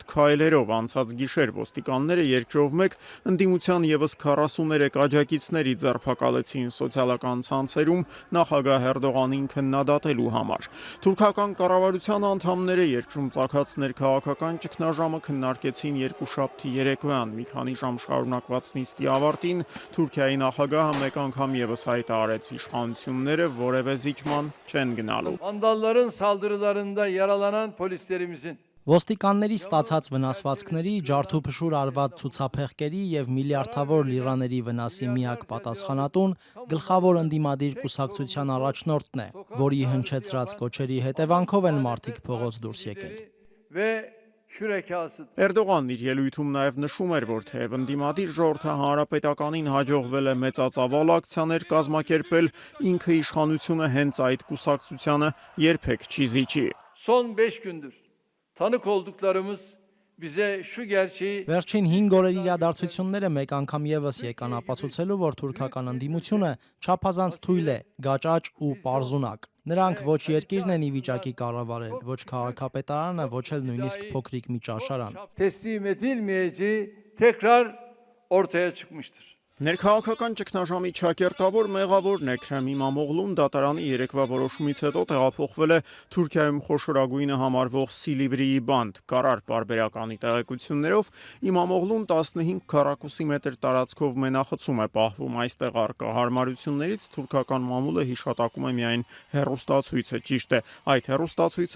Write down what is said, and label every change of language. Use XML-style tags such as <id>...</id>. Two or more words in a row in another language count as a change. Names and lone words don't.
<hy>քայլերով։ Անցած գիշեր ոստիկանները երկրով մեկ ընդդիմության եւս 43 աջակիցների ձերբակալեցին սոցիալական ցանցերում նախագահ Էրդողանին քննադատելու համար։ Թուրքական կառավարության անդամները երկրում ծագած ներքաղաքական ճգնաժամը քննարկեցին երկուշաբթի երեկոյան։ Մի քանի ժամ շարունակված նիստի ավարտին Թուրքիայի նախագահը մեկ անգամ եւս հայտարարեց իշխանությունները որևէ զիջման չեն գնալու։</hy> <tr>Vandalların saldırılarında yaralanan polislerimizin</tr> <hy>Ոստիկանների ստացած վնասվածքների, ջարդուփշուր արված ցուցափեղկերի եւ միլիարդավոր լիրաների վնասի միակ պատասխանատուն գլխավոր ընդդիմադիր կուսակցության առաջնորդն է, որի հնչեցրած կոչերի հետևանքով են մարդիկ փողոց դուրս եկել։</hy> <tr>ve şürekasıdır.</tr> <hy>Էրդողանն իր ելույթում նաև նշում էր, որ թեև ընդդիմադիր ժողովրդի հանրապետականին հաջողվել է մեծածավալ ակցիաներ կազմակերպել, ինքը իշխանությունը հենց այդ կուսակցությանը երբեք չի զիջի։</hy> <tr>Son 5 gündür tanık olduklarımız bize şu gerçeği</tr> <hy>Վերջին 5 օրերի իրադարձությունները մեկ անգամ եւս եկան ապացուցելու, որ թուրքական ընդդիմությունը չափազանց թույլ է, գաճաճ ու պարզունակ։ Նրանք ոչ երկիրն են ի վիճակի կառավարել, ոչ քաղաքապետարանը, ոչ էլ նույնիսկ փոքրիկ մի ճաշարան։</hy> <tr>teslim edilmeyeceği tekrar ortaya çıkmıştır.</tr> <hy>Ներքաղաքական ճգնաժամի ճակերտավոր մեղավորն Էքրեմ İmamoğlu'n դատարանի երեկվա որոշումից հետո տեղափոխվել է Թուրքիայում խոշորագույնը համարվող Սիլիվրիի բանդ։ Կարար պարբերականի տեղեկություններով İmamoğlu'n 15 քառակուսի մետր տարածքով մենախցում է պահվում։ Այստեղ առկա հարմարություններից թուրքական մամուլը հիշատակում է միայն հեռուստացույցը։ Ճիշտ է, այդ հեռուստացույցը</hy>